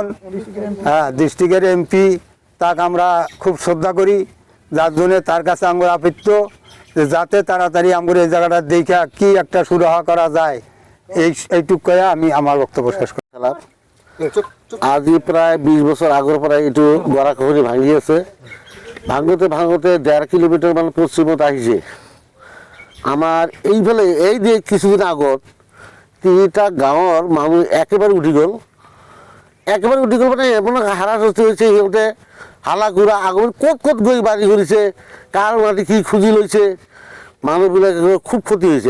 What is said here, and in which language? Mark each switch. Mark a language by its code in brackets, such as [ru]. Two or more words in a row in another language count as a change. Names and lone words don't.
[bn] হ্যাঁ, ডিস্ট্রিক্টের এমপি তাকে আমরা খুব শ্রদ্ধা করি, যার জন্য তার কাছে আমার আপিত্য যে যাতে তাড়াতাড়ি আমার এই জায়গাটা দেখা কি একটা সুরাহা করা যায়। এইটুকু আমি আমার বক্তব্য শেষ করলাম। [as] আজি প্রায় 20 বছর আগর প্রায় একটু গড়াখহনি ভাঙিয়েছে। ভাঙতে 1.5 কিলোমিটার মানে পশ্চিমত আহিছে। আমার এইফালে এই যে কিছুদিন আগত 3টা গাঁৱৰ মানুহ একেবারে উঠি গ'ল। মানে এমন হাৰাশাস্তি হৈছে। সিহঁতে হালাগুৰা আগত ক'ত গৈ বাৰী কৰিছে, কাৰ মাটি কি খুজি লৈছে, মানুহবিলাক খুব ক্ষতি হৈছে।